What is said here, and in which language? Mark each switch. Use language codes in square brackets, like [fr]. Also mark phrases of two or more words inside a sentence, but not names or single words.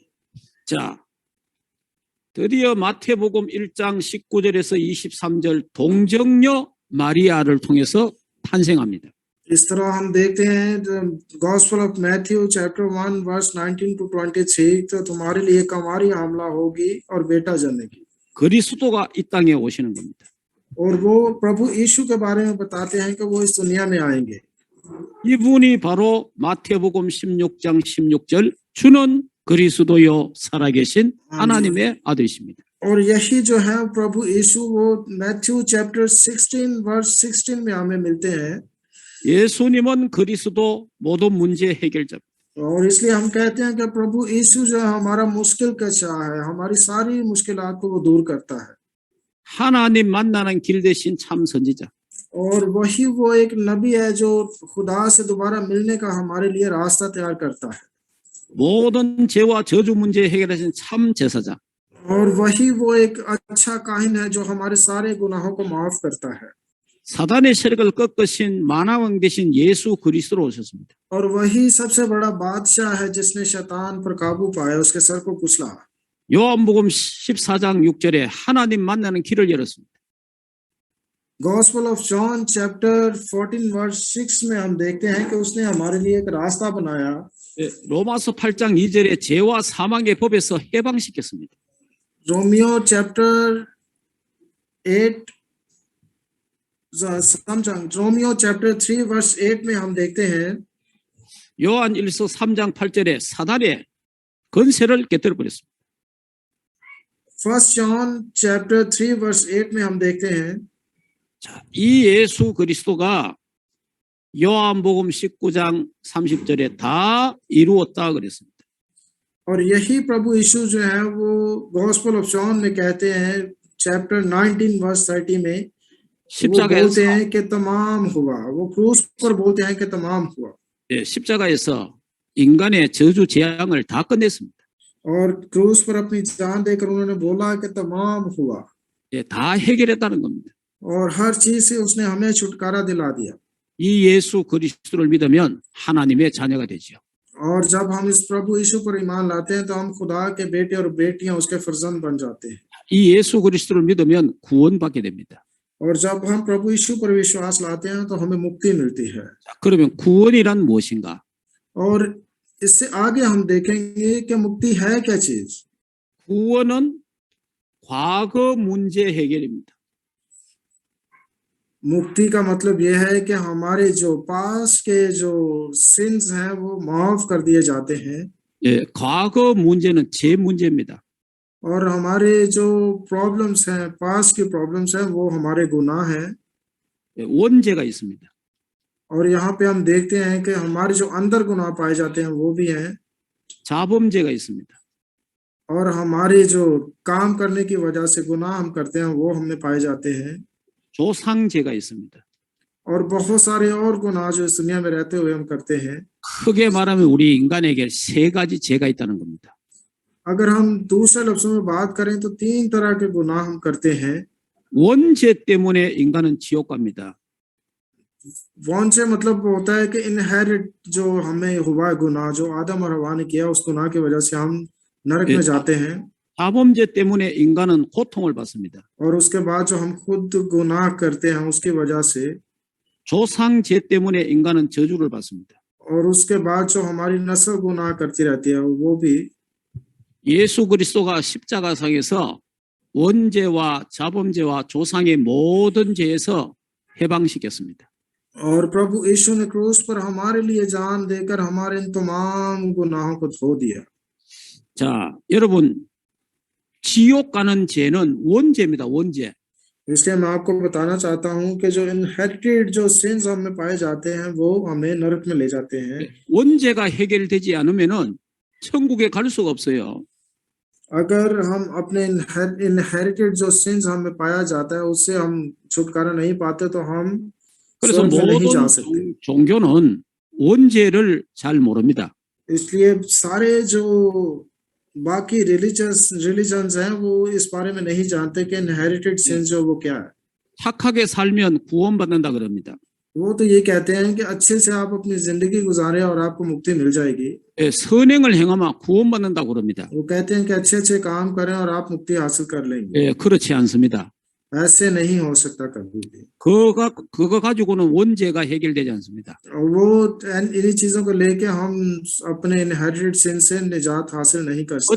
[ko] 자, 드디어 마태복음 1장 19절에서 23절 동정녀 마리아를 통해서 탄생합니다. [hi] इस तरह हम देखते हैं [en] Gospel of Matthew chapter 1 verse 19 to 23 [hi] तो तुम्हारे लिए एक हमारी हामला होगी और बेटा जनेगी। [ko] 그리스도가 이 땅에 오시는 겁니다. [hi] और वो प्रभु यीशु के बारे में बताते हैं कि वो इस दुनिया में आएंगे। [ko] 이분이 바로 마태복음 16장 16절 주는 그리스도요 살아계신 하나님의 아들이십니다. [hi] और यही जो है प्रभु यीशु वो [en] Matthew chapter 16 verse 16 [hi] में हमें मिलते हैं। [ko] 예수님은 그리스도 모든 문제 해결자. [hi] और इसलिए हम कहते हैं कि प्रभु यीशु जो है हमारा मुश्किल कशा है, हमारी सारी मुश्किलात को वो दूर करता है। [ko] 하나님 만나는 길 대신 참 선지자. [hi] और वही वो एक नबी है जो खुदा से दोबारा मिलने का हमारे लिए रास्ता तैयार करता है। [ko] 모든 죄와 저주 문제 해결하신 참 제사장. [hi] और वही वो एक अच्छा काहिन है जो हमारे सारे गुनाहों को माफ करता है। [ko] 사단의 세력을 꺾으신 만왕왕 되신 예수 그리스도로 오셨습니다. [hi] और वही सबसे बड़ा बादशाह है जिसने शैतान पर काबू पाया, उसके सर को कुचला। [ko] 요한복음 14장 6절에 하나님 만나는 길을 열었습니다. [en] Gospel of John chapter 14 verse 6 [hi] में हम देखते हैं कि उसने हमारे लिए एक रास्ता बनाया। [ko] 로마서 8장 2절에 죄와 사망의 법에서 해방시켰습니다. [en] Romeo chapter 8 Romeo chapter 3 verse 8 [hi] में हम देखते हैं [ko] 요한 1서 3장 8절에 사단의 건세를 깨뜨려 버렸습니다. [en] First John chapter 3 verse 8 [hi] में हम देखते हैं [ko] 자, 이 예수 그리스도가 요한복음 19장 30절에 다 이루었다 그랬습니다. [hi] और यही प्रभु यीशु जो है वो गॉस्पेल ऑफ जॉन में कहते हैं [en] chapter 19 verse 30 [hi] में वो बोलते हैं कि तमाम हुआ। वो क्रूस पर बोलते हैं कि तमाम हुआ। [ko] 예, 십자가에서 인간의 저주 재앙을 다 끝냈습니다. [hi] और क्रूस पर अपनी जान देकर उन्होंने बोला कि तमाम हुआ। [ko] 예, 다 해결했다는 겁니다. [hi] और हर चीज से उसने हमें छुटकारा दिला दिया। [ko] 이 예수 그리스도를 믿으면 하나님의 자녀가 되지요. [hi] और जब हम इस प्रभु यीशु पर ईमान लाते हैं तो हम खुदा के बेटे और बेटियां उसके फर्जंद बन जाते हैं। [ko] 이 예수 그리스도를 믿으면 구원받게 됩니다. [hi] और जब हम प्रभु यीशु पर विश्वास लाते हैं तो हमें मुक्ति मिलती है। [ko] 자, 그러면 구원이란 무엇인가? [hi] और इससे आगे हम देखेंगे कि मुक्ति है क्या चीज। [ko] 구원은 과거 문제 해결입니다. [hi] मुक्ति का मतलब यह है कि हमारे जो पास के जो सिंस हैं वो माफ कर दिए जाते हैं। [ko] 예, 과거 문제는 제 문제입니다. [hi] और हमारे जो प्रॉब्लम्स हैं, पास की प्रॉब्लम्स हैं, वो हमारे गुनाह हैं। [ko] 예, 원죄가 있습니다. [hi] और यहाँ पे हम देखते हैं कि हमारे जो अंदर गुनाह पाए जाते हैं वो भी हैं। [ko] 자범죄가 있습니다. [hi] और हमारे जो काम करने की वजह से गुनाह हम करते हैं वो हमें पाए जाते हैं। [ko] 조상죄가 있습니다. [hi] और बहुत सारे और गुनाह जो इस दुनिया में रहते हुए हम करते हैं। [ko] 크게 말하면 우리 인간에게 세 가지 죄가 있다는 겁니다. [hi] अगर हम दूसरे लफ्जों में बात करें तो 3 तरह के गुनाह हम करते हैं। [ko] 원죄 때문에 인간은 지옥 갑니다. [hi] वॉन्ट से मतलब होता है कि इनहेरिट जो हमें हुआ गुनाह, जो आदम और हवा ने किया, उस गुनाह की वजह से हम नरक में जाते हैं। [ko] 자범죄 때문에 인간은 고통을 받습니다. [hi] और उसके बाद जो हम खुद गुनाह करते हैं उसकी वजह से, [ko] 조상죄 때문에 인간은 저주를 받습니다. [hi] और उसके बाद जो हमारी नस्ल गुनाह करती रहती है वो भी। [ko] 예수 그리스도가 십자가상에서 원죄와 자범죄와 조상의 모든 죄에서 해방시켰습니다. [hi] और प्रभु यीशु ने क्रूस पर हमारे लिए जान देकर हमारे इन तमाम गुनाहों को धो दिया। [ko] 자, 여러분, 지옥 가는 죄는 원죄입니다. 원죄. [hi] इसलिए मैं आपको बताना चाहता हूँ कि जो इनहेरिटेड जो सिंस हमें पाए जाते हैं वो हमें नरक में ले जाते हैं। [ko] 원죄가 해결되지 않으면은 천국에 갈 수가 없어요. [hi] अगर हम अपने इनहेरिटेड जो सिंस हमें पाया जाता है उससे हम छुटकारा नहीं पाते तो हम [ko] 그래서 [hi] स्वर्ग में नहीं जा [ko] 모든 [hi] सकते। [ko] 종교는 원죄를 잘 모릅니다. [hi] इसलिए सारे जो बाकी रिलीजन्स हैं वो इस बारे में नहीं जानते कि [en] inherited sins [hi] जो वो क्या है। [ko] 착하게 살면 구원받는다 그럽니다. [hi] वो तो ये कहते हैं कि अच्छे से आप अपनी जिंदगी गुजारें और आपको मुक्ति मिल जाएगी। [ko] 예, 선행을 행하면 구원받는다 그럽니다. [hi] वो कहते हैं कि अच्छे अच्छे काम करें और आप मुक्ति हासिल कर लेंगे। [ko] 예, 그렇지 않습니다. [hi] ऐसे नहीं हो सकता कभी भी। [ko] 그거 가지고는 원죄가 해결되지 않습니다. [hi] वो इन्हीं चीजों को लेके हम अपने [en] inherited sin [hi] से निजात हासिल नहीं कर सकते।